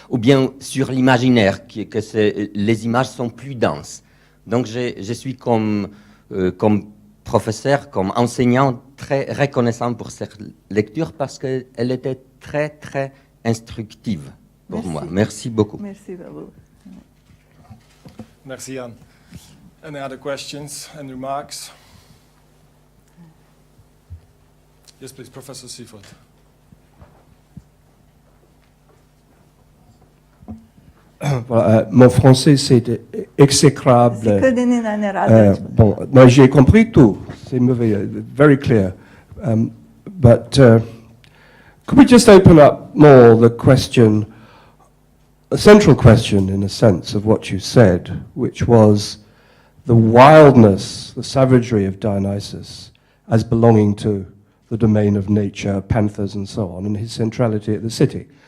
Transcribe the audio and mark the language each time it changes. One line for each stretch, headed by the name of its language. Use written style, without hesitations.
French: Ou bien sur l'imaginaire, que les images sont plus denses. Donc, je suis comme professeur, comme enseignant, très reconnaissant pour cette lecture parce qu'elle était très instructive pour moi. Merci beaucoup. Merci à vous. Merci, Jan.
English: Any other questions and remarks? Yes, please, Professor Seifert.
French: Voilà, mon français, c'est exécrable. Bon, moi, j'ai compris tout. C'est mauvais,
English: very clear. But could we just open up more the question, a central question, in a sense, of what you said, which was the wildness, the savagery of Dionysus as belonging to the domain of nature, panthers and so on, and his centrality at the city.